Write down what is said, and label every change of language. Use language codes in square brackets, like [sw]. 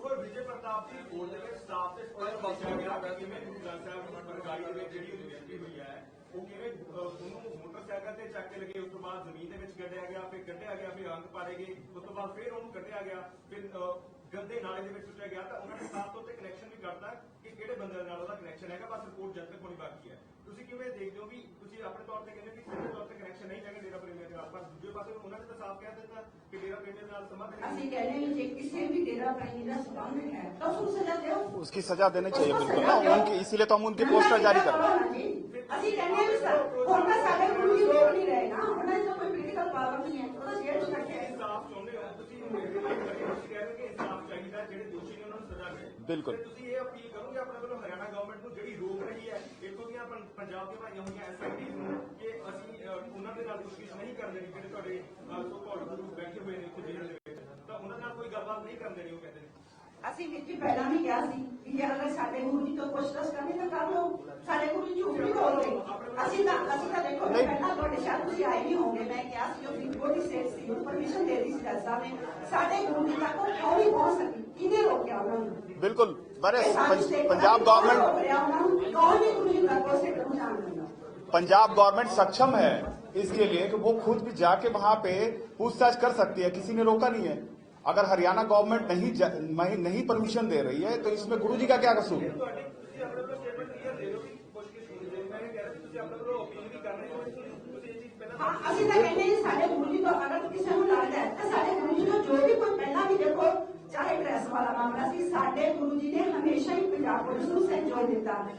[pa] ਵਿਜੇ ਪ੍ਰਤਾਪ ਦੀ ਬੋਲ ਦੇ ਵਿੱਚ ਸਟਾਫ ਤੇ ਸਪਸ਼ਟ ਦੱਸਿਆ ਗਿਆ ਕਿ ਕਿਵੇਂ ਗੁਰੂ ਗ੍ਰੰਥ ਸਾਹਿਬ ਦੀ ਸਰਕਾਰੀ ਦੇ ਵਿੱਚ ਜਿਹੜੀ ਉਹਦੀ ਬੇਇੱਜ਼ਤੀ ਹੋਈ ਹੈ, ਉਹ ਕਿਵੇਂ ਉਹਨੂੰ ਮੋਟਰਸਾਈਕਲ ਤੇ ਚੱਕ ਕੇ ਲਗੇ, ਉਸ ਤੋਂ ਬਾਅਦ ਜ਼ਮੀਨ ਦੇ ਵਿੱਚ ਗੱਡਿਆ ਗਿਆ, ਫਿਰ ਕੱਢਿਆ ਗਿਆ, ਫਿਰ ਅੰਗ ਪਾੜੇ ਗਏ, ਉਸ ਤੋਂ ਬਾਅਦ ਫਿਰ ਉਹਨੂੰ ਕੱਢਿਆ ਗਿਆ, ਫਿਰ ਗੰਦੇ ਨਾਲੇ ਦੇ ਵਿੱਚ ਸੁੱਟਿਆ ਗਿਆ। ਤਾਂ ਉਹਨਾਂ ਨੇ ਸਾਫ਼ ਤੌਰ ਤੇ ਕਨੈਕਸ਼ਨ ਵੀ ਕਰਦਾ ਕਿ ਕਿਹੜੇ ਬੰਦੇ ਨਾਲ ਉਹਦਾ ਕਨੈਕਸ਼ਨ ਹੈਗਾ, ਬਸ ਰਿਪੋਰਟ ਜਦ ਤੱਕ ਹੋਣੀ ਬਾਕੀ ਹੈ। ਤੁਸੀਂ ਕਿਵੇਂ ਦੇਖਦੇ ਹੋ ਵੀ ਤੁਸੀਂ ਆਪਣੇ ਤੌਰ ਤੇ ਕਹਿੰਦੇ ਕਿ ਸਿੱਧੇ ਤੌਰ ਤੇ ਕਨੈਕਸ਼ਨ ਨਹੀਂ ਹੈਗਾ ਡੇਰਾ ਪ੍ਰੇਮੀਆਂ ਦੇ ਨਾਲ, ਪਰ ਦੂਜੇ ਪਾਸੇ ਉਹਨਾਂ ਨੇ ਤਾਂ ਸਾਫ਼ ਕਹਿ ਦਿੱਤਾ ਕਿ ਡੇਰਾ ਪ੍ਰੇਮੀਆਂ ਦੇ ਨਾਲ ਸੰਬੰਧ ਨਹੀਂ। ਅਸੀਂ ਕਹਿੰਦੇ ਹਾਂ ਜੇ ਕਿਸੇ ਵੀ [hi] डेरा प्रेमी का संबंध है तो उसको सजा दो, उसकी सजा देनी चाहिए बिल्कुल ना उनकी, इसीलिए तो हम उनकी पोस्टर जारी कर रहे हैं। [pa] ਅਸੀਂ ਕਹਿੰਦੇ ਵੀ ਸਰ ਹੁਣ ਤਾਂ ਸਾਡੇ ਗੁਰੂ ਜੀ ਰੋਕ ਨਹੀਂ ਰਹੇ ਨਾ, ਉਹਨਾਂ ਦੀ ਤਾਂ ਕੋਈ ਪੋਲੀਟੀਕਲ ਪਾਵਰ ਨਹੀਂ ਹੈ, ਉਹਦਾ ਜੇਲ੍ਹ ਚ ਰੱਖਿਆ ਹੈ। ਇਨਸਾਫ ਚਾਹੁੰਦੇ ਹੋ ਤੁਸੀਂ, ਤੁਸੀਂ ਕਹਿ ਰਹੇ ਕਿ ਇਨਸਾਫ ਚਾਹੀਦਾ, ਜਿਹੜੇ ਦੋਸ਼ੀ ਨੇ ਉਹਨਾਂ ਨੂੰ ਸਜ਼ਾ ਮਿਲੇ। ਬਿਲਕੁਲ। ਤੇ ਤੁਸੀਂ ਇਹ ਅਪੀਲ ਕਰੋਗੇ ਆਪਣੇ ਵੱਲੋਂ ਹਰਿਆਣਾ ਗਵਰਨਮੈਂਟ ਨੂੰ ਜਿਹੜੀ ਰੋਕ ਰਹੀ ਹੈ ਇੱਥੋਂ ਦੀਆਂ ਪੰਜਾਬ ਦੀਆਂ ਭਾਈਆਂ ਹੋਈਆਂ ਐਸਐਮਡੀਜ਼ ਨੂੰ ਕਿ ਅਸੀਂ ਉਹਨਾਂ ਦੇ ਨਾਲ ਪੁੱਛਗਿੱਛ ਨਹੀਂ ਕਰਨ ਦੇਣੀ, ਜਿਹੜੇ ਤੁਹਾਡੇ ਸੋ ਕਾਲਡ ਗੁਰੂ ਬੈਠੇ ਹੋਏ ਨੇ ਇੱਥੇ ਜੇਲ੍ਹ ਦੇ ਵਿੱਚ, ਤਾਂ ਉਹਨਾਂ ਨਾਲ ਕੋਈ ਗੱਲਬਾਤ ਨਹੀਂ ਕਰਨ ਦੇਣੀ, ਉਹ ਕਹਿੰਦੇ ਨੇ। ਅਸੀਂ ਵਿੱਚ ਪਹਿਲਾਂ ਵੀ ਕਿਹਾ ਸੀ ਕਿ ਜੇ ਅਗਰ ਸਾਡੇ ਗੁਰੂ ਜੀ ਤੋਂ ਪੁੱਛਤਾਛ ਕਰਨੀ ਤਾਂ ਕਰ ਲਓ, ਸਾਡੇ ਗੁਰੂ ਜੀ ਝੂਠ ਨਹੀਂ ਬੋਲਦੇ। ਅਸੀਂ ਤਾਂ ਦੇਖੋ ਪਹਿਲਾਂ ਤੁਹਾਡੇ ਸ਼ਾਇਦ ਤੁਸੀਂ ਆਏ ਨਹੀਂ ਹੋਗੇ, ਮੈਂ ਕਿਹਾ ਸੀ ਉਹ ਫਰੀਦਕੋਟ ਦੀ ਸਟੇਟ ਸੀ ਉਹ ਪਰਮਿਸ਼ਨ ਦੇ ਰਹੀ ਸੀ ਜੱਜ ਸਾਹਿਬ ਨੇ, ਸਾਡੇ ਗੁਰੂ ਜੀ ਤੱਕ ਉਹ ਕਿਉਂ ਨਹੀਂ ਪਹੁੰਚ ਸਕੀ, ਕਿਹਨੇ ਰੋਕਿਆ ਉਹਨਾਂ ਨੂੰ? [hi] बिल्कुल पंजाब गवर्नमेंट कौन भी गुरु जी तक उसे पहुंचाने देगा? पंजाब गवर्नमेंट सक्षम है इसके लिए कि वो खुद भी जाके वहां पे पूछताछ कर सकती है, किसी ने रोका नहीं है। अगर हरियाणा गवर्नमेंट नहीं परमिशन दे रही है तो इसमें गुरुजी का क्या कसूर है? [pa] ਤੁਸੀਂ ਆਪਣੇ ਵੱਲੋਂ ਸਟੇਟਮੈਂਟ ਕਲੀਅਰ ਦੇ ਦਿਓ ਕਿ ਪੁੱਛਗਿੱਛ ਹੋਣੀ ਚਾਹੀਦੀ। ਮੈਂ ਇਹ ਕਹਿ ਰਿਹਾ ਤੁਸੀਂ ਆਪਣੇ ਵੱਲੋਂ ਅਪੀਲ ਵੀ ਕਰ ਰਹੇ ਹੋ, ਤੁਸੀਂ ਇਹ ਚੀਜ਼ ਪਹਿਲਾਂ हाँ ਅਸੀਂ ਤਾਂ ਕਹਿੰਦੇ ਹਾਂ ਸਾਡੇ ਗੁਰੂ ਜੀ ਤੋਂ ਅਗਰ ਕਿਸੇ ਨੂੰ ਲੱਗਦਾ ਹੈ ਤਾਂ ਸਾਡੇ ਗੁਰੂ ਜੀ ਨੂੰ ਜੋ ਵੀ ਕੋਈ ਪਹਿਲਾਂ ਵੀ ਦੇਖੋ ਚਾਹੇ ਪ੍ਰੈਸ ਵਾਲਾ ਮਾਮਲਾ ਸੀ, ਸਾਡੇ ਗੁਰੂ ਜੀ ਨੇ ਹਮੇਸ਼ਾ ਹੀ ਪੰਜਾਬ ਪੁਲਿਸ ਨੂੰ ਸਹਿਯੋਗ ਦਿੱਤਾ।